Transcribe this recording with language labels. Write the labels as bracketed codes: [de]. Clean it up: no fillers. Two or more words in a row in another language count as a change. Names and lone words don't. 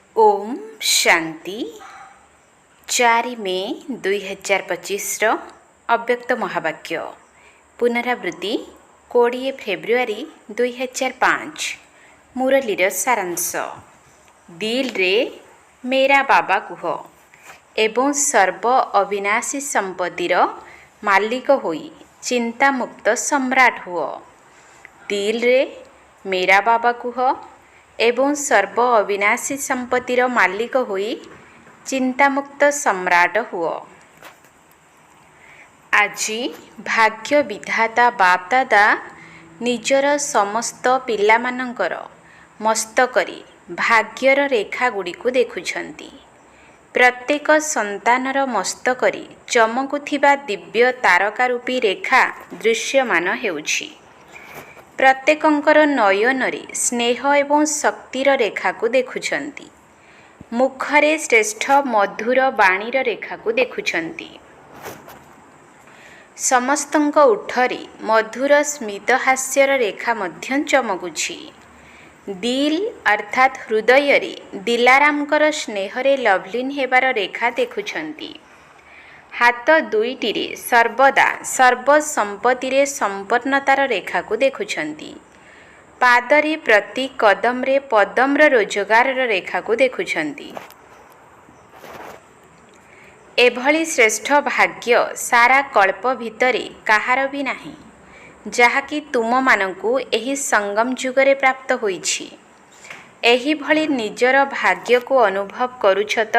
[or] ଓମ ଶାନ୍ତି 4 ମେ 2025 ଅବ୍ୟକ୍ତ ମହାବାକ୍ୟ ପୁନରାବୃତ୍ତି 20 ଫେବୃଆରୀ 2005 ମୁରଲୀର ସାରାଂଶ ଦିଲ ରେ [hi] मेरा बाबा [or] କୁହ ଏବଂ ସର୍ବ ଅବିନାଶୀ ସମ୍ପତ୍ତିର ମାଲିକ ହୋଇ ଚିନ୍ତାମୁକ୍ତ ସମ୍ରାଟ ହୁଅ। ଦିଲ ରେ [hi] मेरा बाबा [or] କୁହ ଏବଂ ସର୍ବ ଅବିନାଶୀ ସମ୍ପତ୍ତିର ମାଲିକ ହୋଇ ଚିନ୍ତାମୁକ୍ତ ସମ୍ରାଟ ହୁଅ। ଆଜି ଭାଗ୍ୟ ବିଧାତା ବାପଦାଦା ନିଜର ସମସ୍ତ ପିଲାମାନଙ୍କର ମସ୍ତକରେ ଭାଗ୍ୟର ରେଖା ଗୁଡ଼ିକ ଦେଖୁଛନ୍ତି। ପ୍ରତ୍ୟେକ ସନ୍ତାନର ମସ୍ତକରେ ଚମକୁଥିବା ଦିବ୍ୟ ତାରକାରୂପୀ ରେଖା ଦୃଶ୍ୟମାନ ହେଉଛି। ପ୍ରତ୍ୟେକଙ୍କର ନୟନରେ ସ୍ନେହ ଏବଂ ଶକ୍ତିର ରେଖା କୁ ଦେଖୁଛନ୍ତି। ମୁଖରେ ଶ୍ରେଷ୍ଠ ମଧୁର ବାଣୀର ରେଖା କୁ ଦେଖୁଛନ୍ତି। ସମସ୍ତଙ୍କ ଓଠରେ ମଧୁର ସ୍ମିତ ହାସ୍ୟର ରେଖା ମଧ୍ୟ ଚମକୁଛି। ଦିଲ ଅର୍ଥାତ ହୃଦୟ ରେ ଦିଲାରାମଙ୍କର ସ୍ନେହରେ ଲବଲୀନ ହେବାର ରେଖା ଦେଖୁଛନ୍ତି। ହାତ ଦୁଇଟିରେ ସର୍ବଦା ସର୍ବସମ୍ପତ୍ତିରେ ସମ୍ପନ୍ନତାର ରେଖା କୁ ଦେଖୁଛନ୍ତି। ପାଦରେ ପ୍ରତି କଦମରେ ପଦମର ରୋଜଗାରର ରେଖା କୁ ଦେଖୁଛନ୍ତି। ଏଭଳି ଶ୍ରେଷ୍ଠ ଭାଗ୍ୟ ସାରା କଳ୍ପ ଭିତରେ କାହାର ଭି ନାହିଁ, ଯାହାକି ତୁମ ମାନଙ୍କୁ ଏହି ସଙ୍ଗମ ଯୁଗରେ ପ୍ରାପ୍ତ ହୋଇଛି। ଏହି ଭଳି ନିଜର ଭାଗ୍ୟ କୁ ଅନୁଭବ କରୁଛ ତ?